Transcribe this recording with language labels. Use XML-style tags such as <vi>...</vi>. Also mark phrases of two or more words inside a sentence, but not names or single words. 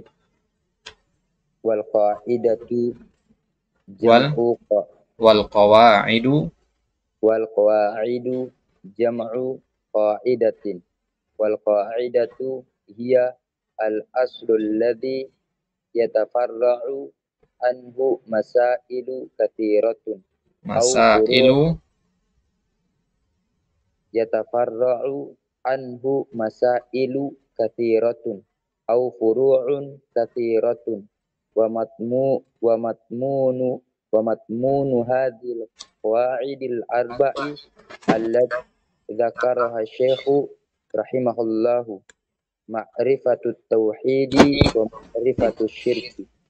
<ar>والقاعدة جمع wal qawa'idu جمع قاعدة والقاعدة هي الأصل الذي يتفرع عنه مسائل كثيرة يتفرع عنه مسائل كثيرة أو فروع كثيرة ومضمون هذه القواعد الأربع التي ذكرها الشيخ رحمه الله معرفة التوحيد ومعرفة الشرك.</ar>